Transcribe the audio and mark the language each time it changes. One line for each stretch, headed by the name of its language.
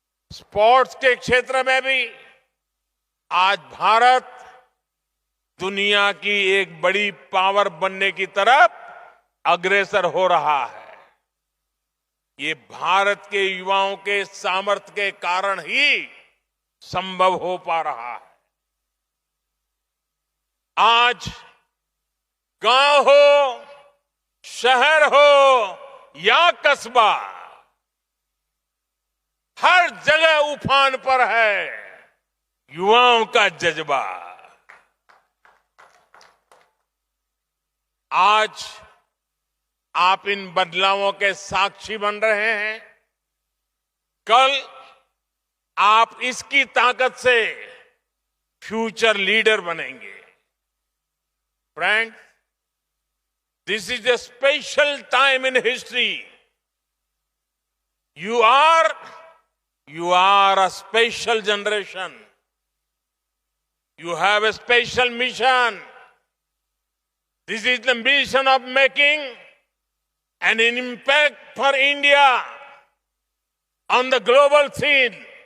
Hindi: Sports के क्षेत्र में भी आज भारत दुनिया की एक बड़ी पावर बनने की तरफ अग्रसर हो रहा है। ये भारत के युवाओं के सामर्थ्य के कारण ही संभव हो पा रहा है। आज गांव हो, शहर हो या कस्बा, हर जगह उफान पर है युवाओं का जज्बा। आज आप इन बदलावों के साक्षी बन रहे हैं। कल आप इसकी ताकत से फ्यूचर लीडर बनेंगे। Friends,
English: this is a special time in history. You are a special generation. You have a special mission. This is the mission of making an impact for India on the global scene.